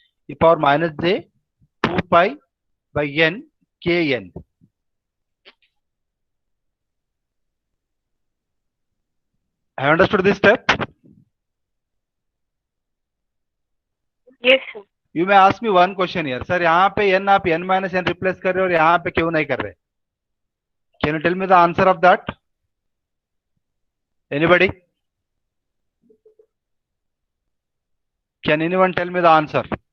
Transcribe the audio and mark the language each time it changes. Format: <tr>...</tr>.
<en>E power minus j 2 pi by n kn. Have you understood this step? Yes, sir. You may ask me one question here, sir.</en> <hi>यहाँ पे n आप n minus n replace कर रहे हो और यहाँ पे क्यों नहीं कर रहे?</hi> <en>Can you tell me the answer of that? Anybody? Can anyone tell me the answer?</en>